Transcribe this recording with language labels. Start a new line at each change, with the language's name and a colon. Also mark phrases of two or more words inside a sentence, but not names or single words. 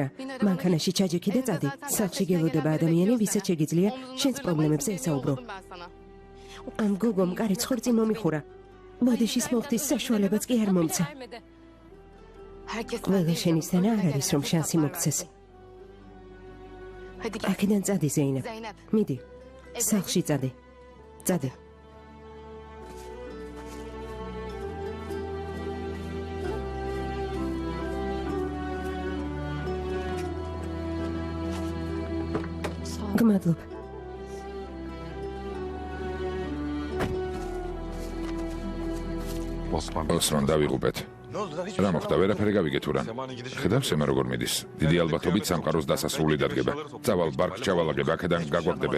Georgian: მანქანაში ჩაჯექი და წადი. სახლში გელოდება ადამიანი, ვისაც შეგიძლია შენს პრობლემებზე ესაუბრო. ამ გოგომ კარი ცხორწი მომიხურა. ბოდიშის მოხდის საშუალებაც კი არ მომცა. ყველა შენისთან არ არის რომ შანსი მოგცეს.
Turkish: Hadi gel.
Georgian: აქედან წადი ზეინებ.
Turkish: Zeynep.
Georgian: მიდი. სახლში წადი. წადი. გმადლობ.
Turkish: Osman.
Georgian: ოსმან, დავიღუპეთ.
Turkish: Ne oldu lan? Hiçbir
Georgian: რა
Turkish: şey
Georgian: მოხდა, ვერაფერი გავიგე თუ რა. ხედავ სემა როგორ მიდის. დიდი ალბათობით სამყაროს დასასრული დადგება. წავალ ბარკ ჩავალაგებ, აქედან გაგვაგდებენ.